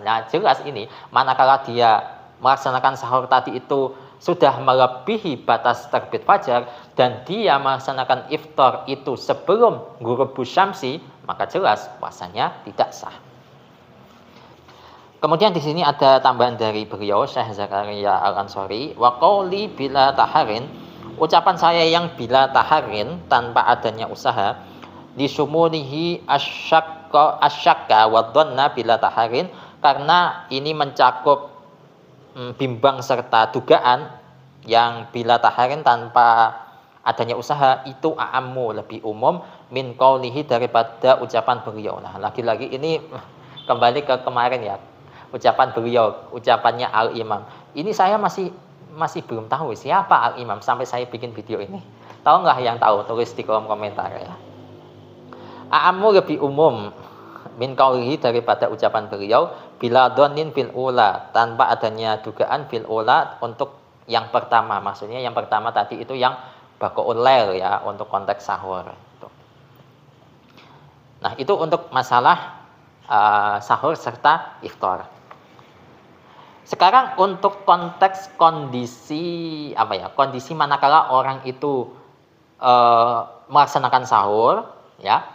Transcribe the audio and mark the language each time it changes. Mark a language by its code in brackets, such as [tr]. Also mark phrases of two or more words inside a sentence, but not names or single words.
[id] Nah, jelas ini, manakala dia melaksanakan sahur tadi itu sudah melebihi batas terbit fajar, dan dia melaksanakan iftar itu sebelum [ar] غروب الشمس, [id] maka jelas puasanya tidak sah. Kemudian di sini ada tambahan dari beliau Syekh Zakaria Al-Ansari, [ar] وقولي بلا تحر, [id] ucapan saya yang [ar] بلا تحر [id] tanpa adanya usaha, [ar] لشموله الشك والظن بلا تحر, [id] karena ini mencakup bimbang serta dugaan. Yang [ar] بلا تحر [id] tanpa adanya usaha itu a'ammu, lebih umum, [ar] من قوله [id] daripada ucapan beliau. Nah, lagi-lagi ini kembali ke kemarin ya. Ucapan beliau, ucapannya Al-Imam. Ini saya masih belum tahu siapa Al-Imam sampai saya bikin video ini. Tahu nggak yang tahu? Tulis di kolom komentar ya. A'ammu lebih umum [ar] من قوله [id] daripada ucapan beliau [ar] بلا ظن في الأولى, [id] tanpa adanya dugaan [ar] في الأولى [id] untuk yang pertama. Maksudnya yang pertama tadi itu yang [ar] بقاء الليل [id] ya, untuk konteks sahur. Nah, itu untuk masalah sahur serta iftar. Sekarang untuk konteks kondisi kondisi manakala orang itu melaksanakan sahur ya.